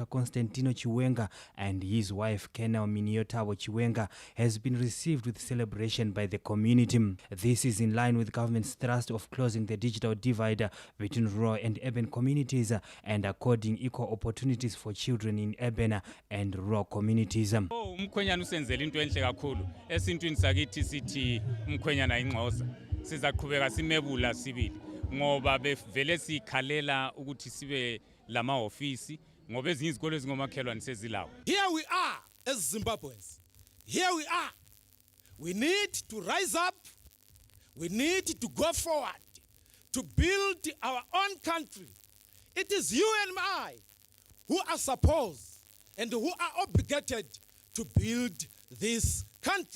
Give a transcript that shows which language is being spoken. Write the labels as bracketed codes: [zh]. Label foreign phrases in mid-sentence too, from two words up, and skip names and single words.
[en] Constantino Chiwenga and his wife Colonel Miniyotabo Chiwenga, has been received with celebration by the community. This is in line with government's thrust of closing the digital divide between rural and urban communities and according equal opportunities for children in urban and rural communities. [nd] Umkhwenyana usenzela into enhle kakhulu esintwini sakithi sithi umkhwenyana ingxoza sizaqhubeka simebula sibili ngoba bevele sikhalela ukuthi sibe lama office ngoba ezinye izikole ezingomakhelwane sezilawo. [en] Here we are as Zimbabweans. Here we are. We need to rise up. We need to go forward to build our own country. It is you and I who are supposed and who are obligated to build this country.